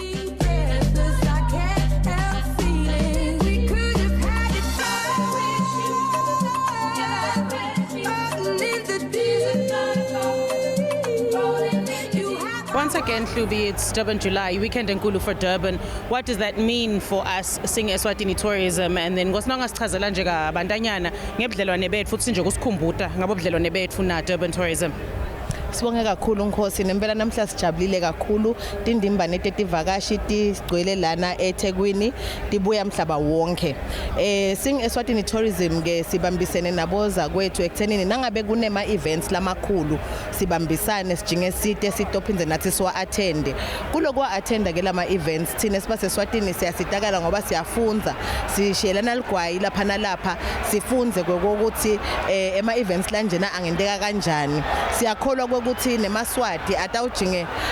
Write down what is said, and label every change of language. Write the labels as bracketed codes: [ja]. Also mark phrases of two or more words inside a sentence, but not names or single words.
[en] Once again, Hlubi, it's Durban July, weekend enkulu for Durban. What does that mean for us seeing Eswatini tourism? [ss] And then ngosonga sichazela nje kabandanyana ngebudlelwane bethu futhi nje kusikhumbuta ngabobudlelwane bethu na Durban tourism. Sibonge kakhulu Nkosi nempela namhla sijabulile kakhulu tindimbane tetivakashi tigcwele lana eThekwini tibuya mhlaba wonke sing Eswatini tourism ke sibambisene naboza kwethu ekuthenini nangabe kunema events lamakhulu sibambisane sijinge site sitophinze nathi siwa attend kulokwa attenda ke lama events thina sibase Eswatini siyasitakala ngoba siyafunza sishiyelana ligwayi lapha nalapha sifunze kokuthi ema events lanjena angendeka kanjani siyakholwa ukuthi nemaswati atawujinge